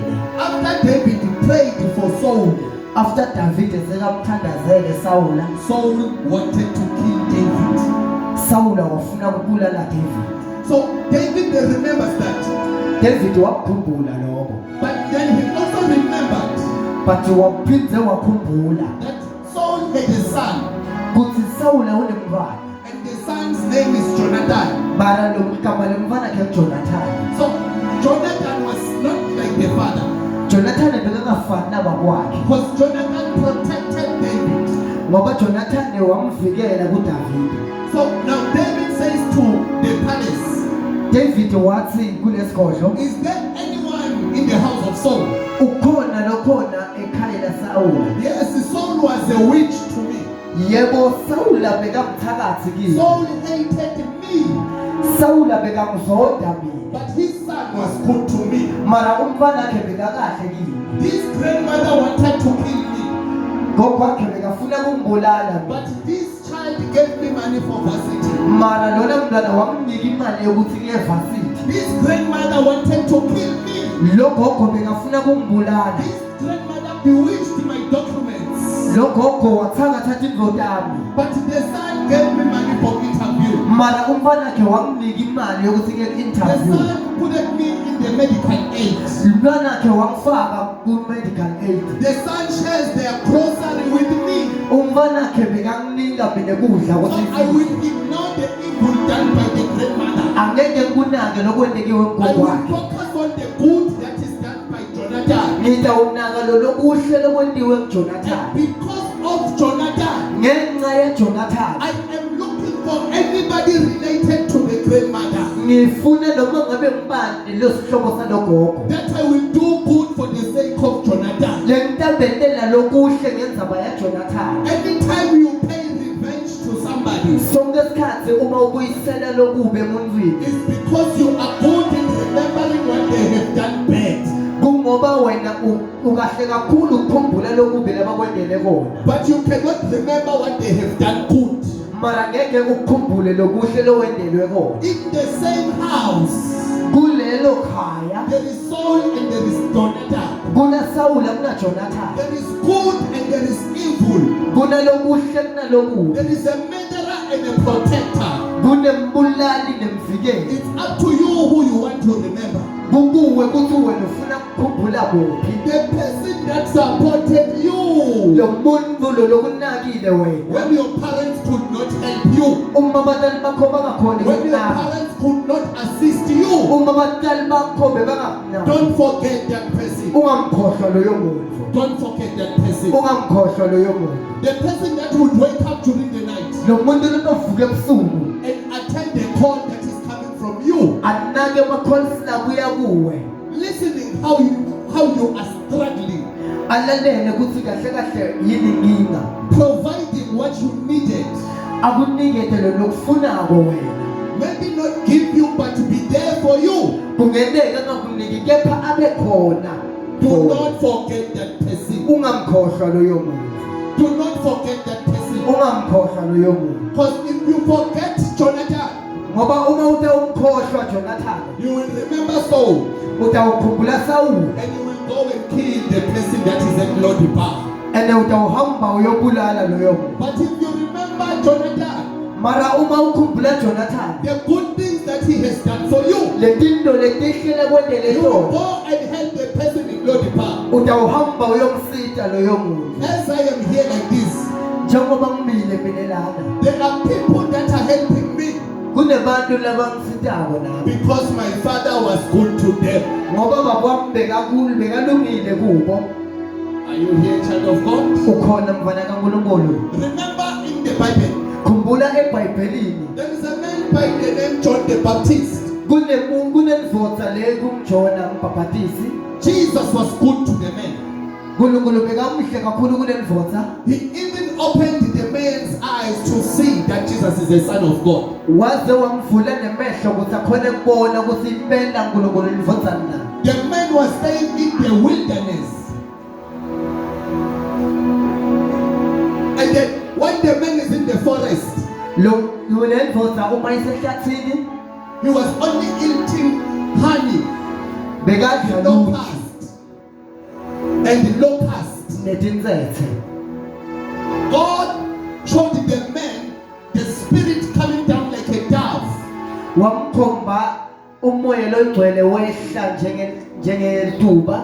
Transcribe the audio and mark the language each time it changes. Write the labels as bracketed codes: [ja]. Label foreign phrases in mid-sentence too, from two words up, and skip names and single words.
[en] After David prayed for Saul, [ss] After David sekamthandazele Sawule, [en] Saul wanted to kill David. [ss] Sawule wafuna ukubulala David. [en] So David remembers that. [ss] David wakhumbula lokho. [en] But then he also remembered [ss] But waphinde wakhumbula [en] that Saul had a son. [ss] ukuthi Sawule unemntwana. [en] And the son's name is Jonathan. [ss] Mara lo igama lemntwana ke Jonathan. [en] So Jonathan was not like the father. [ss] Jonathan bekangafani nabakwakhe. [en] Because Jonathan protected David. [ss] Ngoba Jonathan wamvikela kuDavid. [en] So now David says to the palace, [ss] David wathi kulesikhohlo, [en] is there anyone in the house of Saul? [ss] ukhona lokhona ekhaya laSawule. [en] Yes, Saul was a witch to me. [ss] Yebo Sawule bekamthakathi kimi. [en] Saul hated me, [ss] Sawule bekamzonda mina. [en] but his son was good to me. [ss] Mara umntwana wakhe bekakahle kimi. [en] This grandmother wanted to kill me, [ss] Ngokwakhe bekafuna kumbulala mina. [en] but this child gave me money for varsity. [ss] Mara lona mntwana wamnika imali yokuthi kuye varsity. [en] This grandmother wanted to kill me. [ss] Logogo bekafuna kumbulala. [en] This grandmother bewitched my documents. [ss] Logogo wathakathatha indvodana yami. [en] But the son gave me money for interview. [ss] Mara umntwana wakhe wamnika imali yokuthi kuye [en] The interview. son put me in the medical aid. [ss] Umntwana wakhe wamfaka ku [en] medical aid. The son shares their grocery with me. [ss] Umntwana wakhe bekanginika mina ukudla [en] So [ss] ukuthi [en] I will ignore the evil done by the grandmother. [ss] angeke kunake lokwendekiwe [en] I [ss] ngogo [en] will [ss] wakhe. [en] focus on the good that is done by Jonathan. [ss] Ngizawunaka lo lokuhle lokwendiwe kuJonathan. [en] And because of Jonathan, [ss] Ngenxa yeJonathan [en] I am looking for anybody related to the grandmother, [ss] ngifuna noma ngabe ngibani lesihlobo salogogo. [en] that I will do good for the sake of Jonathan. [ss] Lengitambetela lokuhle ngenzaba yaJonathan. [en] Anytime you pay revenge to somebody, [ss] Sonke isikhathi uma ubuyisela lokube emuntwini [en] it's because you are good in remembering what they have done bad. [ss] kungoba wena ukahle kakhulu ukukhumbula lokube labakwendele kona. [en] But you cannot remember what they have done good. [ss] Mara ngeke ukukhumbule lokuhle lowendelwe kona. [en] In the same house, [ss] Kulelo khaya [en] there is Saul and there is Jonathan. [ss] kuna Sawule kuna Jonathan. [en] There is good and there is evil. [ss] Kuna lokuhle kuna lokubi. [en] There is a murderer and a protector. [ss] Kunembulali nemvikeli. [en] It's up to you who you want to remember. [ss] Kukuwe ukuthi wena ufuna ukukhumbula kuphi. [en] The person that supported you [ss] Lo muntu lo lokunakile wena. [en] when your parents could not help you, [ss] Uma abantwana bakho bangakhona [en] when your [ss] ukunaka. [en] parents could not assist you. [ss] Uma abantwana bakho bebangakunaka. [en] Don't forget that person. [ss] Ungamkhohlwa loyo muntu. [en] Don't forget that person. [ss] Ungamkhohlwa loyo muntu. [en] The person that would wake up during the night [ss] Lo muntu lovuka ebusuku [en] and attend the call that is coming from you, [ss] anake amakhosi labuya kuwe. [en] listening how you are struggling, [ss] Alalele ukuthi kahle kahle yini inkinga. [en] providing what you needed. [ss] Akunikete lo lokufunako wena. [en] Maybe not give you, but be there for you. [ss] Kungeneka ngakuniki kepha abe khona. [en] Do not forget that person. [ss] Ungamkhohlwa loyo muntu. [en] Do not forget that person. [ss] Ungamkhohlwa loyo muntu. [en] Because if you forget Jonathan, [ss] Ngoba uma utawumkhohlwa Jonathan, [en] you will remember Saul [ss] utawukhumbula Sawule. [en] and you will go and kill the person that is at Lodibar. [ss] Ene utawuhamba uyobulala loyo muntu. [en] But if you remember Jonathan, [ss] Mara uma ukhumbula Jonathan, [en] the good things that he has done for you, [ss] letinto letihle kwendele [en] you will [ss] tona, [en] go and help the person in Lodibar. [ss] utawuhamba uyomsita loyo muntu. [en] As I am here like this, [ss] Njengoba ngimile mina lana, [en] there are people that are helping me [ss] kunebantu labangisitako nami. [en] because my father was good to them. [ss] Ngoba babami bekalungile kubo. [en] Are you here, child of God? [ss] Ukhona mfana kaNkulunkulu. [en] Remember in the Bible, [ss] Khumbula eBhayibhelini [en] there is a man by the name John the Baptist. [ss] kunendvodza le kumjona umbhabhatisi. [en] Jesus was good to the man. [ss] uNkulunkulu bekamuhle kakhulu kunendvodza. [en] He even opened the man's eyes to see that Jesus is the Son of God. [ss] Waze wamvula nemehlo ukuthi akhone ukubona ukuthi impela uNkulunkulu indvodza na. [en] The man was staying in the wilderness. And then when the man is in the forest, [ss] Lo lendvodza uma isehlathini [en] he was only eating honey, [ss] bekadla lutho [en] locust, and locust. [ss] netinsethe. [en] God showed the man the spirit coming down like a dove. [ss] Wamkhomba umoya longcwele wehla njengetuba.